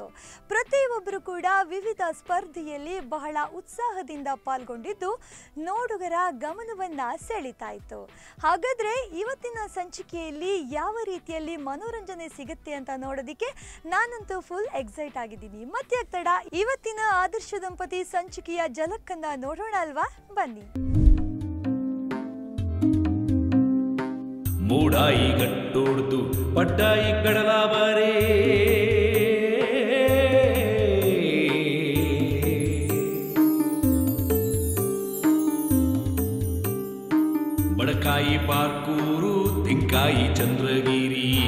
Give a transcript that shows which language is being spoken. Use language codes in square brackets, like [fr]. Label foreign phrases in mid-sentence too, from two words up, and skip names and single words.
[kn] ಪ್ರತಿಯೊಬ್ಬರು ಕೂಡ ವಿವಿಧ ಸ್ಪರ್ಧೆಯಲ್ಲಿ ಬಹಳ ಉತ್ಸಾಹದಿಂದ ಪಾಲ್ಗೊಂಡಿದ್ದು ನೋಡುಗರ ಗಮನವನ್ನ ಸೆಳೀತಾ ಇತ್ತು. ಹಾಗಾದ್ರೆ ಇವತ್ತಿನ ಸಂಚಿಕೆಯಲ್ಲಿ ಯಾವ ರೀತಿಯಲ್ಲಿ ಮನೋರಂಜನೆ ಸಿಗುತ್ತೆ ಅಂತ ನೋಡೋದಿಕ್ಕೆ ನಾನಂತೂ [en] full excite [kn] ಆಗಿದ್ದೀನಿ. ಮತ್ತೆ ತಡ, ಇವತ್ತಿನ ಆದರ್ಶ ದಂಪತಿ ಸಂಚಿಕೆಯ ಝಲಕ್ಕನ್ನ ನೋಡೋಣ ಅಲ್ವಾ? ಬನ್ನಿ. [tcy] ಮೂಡಾಯಿ ಗಟ್ಟೋಡ್ದು ಪಟ್ಟಾಯಿ ಕಡಲ ಬಾರೇ, ಬಡಕಾಯಿ ಪಾರ್ಕೂರು ತೆಂಕಾಯಿ ಚಂದ್ರಗಿರಿ,